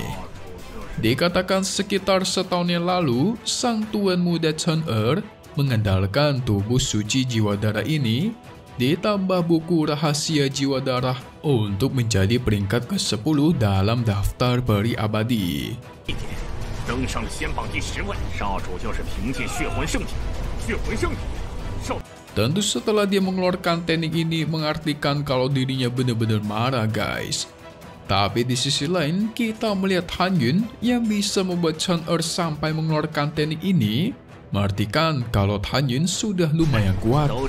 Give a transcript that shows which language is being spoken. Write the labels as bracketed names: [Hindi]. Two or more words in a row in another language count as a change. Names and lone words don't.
[Indonesian] Dikatakan sekitar setahun yang lalu, sang tuan muda Chen Er mengandalkan tubuh suci jiwa darah ini ditambah buku rahasia jiwa darah untuk menjadi peringkat ke-10 dalam daftar peri abadi. [Chinese] 登上了仙榜第10位，少主就是凭借血魂圣体，血魂圣体，少。 [Indonesian] Tentu setelah dia mengeluarkan teknik ini mengartikan kalau dirinya benar-benar marah guys. Tapi di sisi lain kita melihat Han Yun yang bisa membuat Chen Er sampai mengeluarkan teknik ini mengartikan kalau Han Yun sudah lumayan kuat.